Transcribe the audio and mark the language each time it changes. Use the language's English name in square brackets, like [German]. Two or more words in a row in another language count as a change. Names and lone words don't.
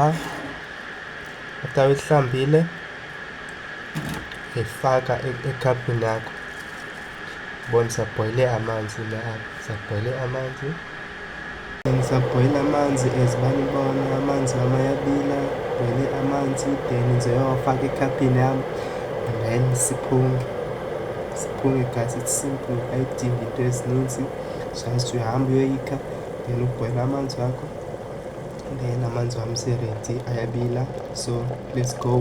[Xhosa] After uyihlambile uyifaka ekhapini yakho. Bona sabhoyile amanzi sabhoyile amanzi as banibona amanzi wam ayabila, bhoyile amanzi, then ndizoyowafaka ekhapini yam [English] and then [Xhosa] siphume guys. [English] It's simple, [Xhosa] ayidingi into ezininzi, just uyahamba uyoyikha then ubhoyile amanzi wakho, then amanzi wam seredi ayabila, [English] so let's go.